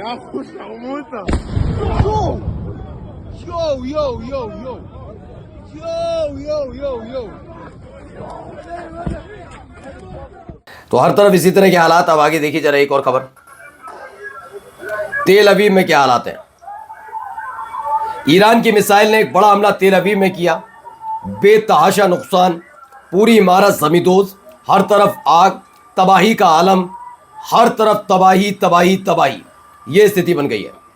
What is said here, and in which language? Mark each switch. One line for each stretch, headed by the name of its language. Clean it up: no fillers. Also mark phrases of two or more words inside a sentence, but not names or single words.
Hindi: יואו, יואו, יואו, יואו. יואו, יואו, יואו, יואו. तो हर तरफ इसी तरह के हालात। अब आगे देखिए जरा एक और खबर, तेल अवीव में क्या हालात हैं। ईरान की मिसाइल ने एक बड़ा हमला तेल अवीव में किया, बेतहाशा नुकसान, पूरी इमारत जमींदोज, हर तरफ आग, तबाही का आलम, हर तरफ तबाही तबाही तबाही, यह स्थिति बन गई है।